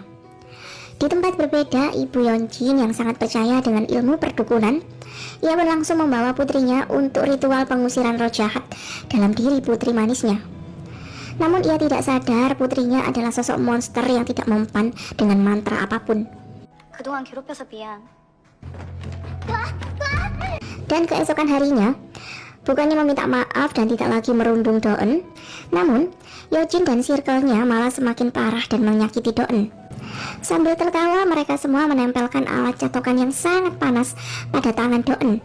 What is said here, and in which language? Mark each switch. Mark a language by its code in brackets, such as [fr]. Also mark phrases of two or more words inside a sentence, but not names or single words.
[id] Di tempat berbeda, Ibu Yeonjin yang sangat percaya dengan ilmu perdukunan, ia pun langsung membawa putrinya untuk ritual pengusiran roh jahat dalam diri putri manisnya. Namun ia tidak sadar putrinya adalah sosok monster yang tidak mempan dengan mantra apapun. [ko] 그동안 괴롭혀서 미안. [id] Dan keesokan harinya, bukannya meminta maaf dan tidak lagi merundung Do-eun, namun Yeonjin dan circle-nya malah semakin parah dan menyakiti Do-eun. Sambil tertawa, mereka semua menempelkan alat catokan yang sangat panas pada tangan Do-eun.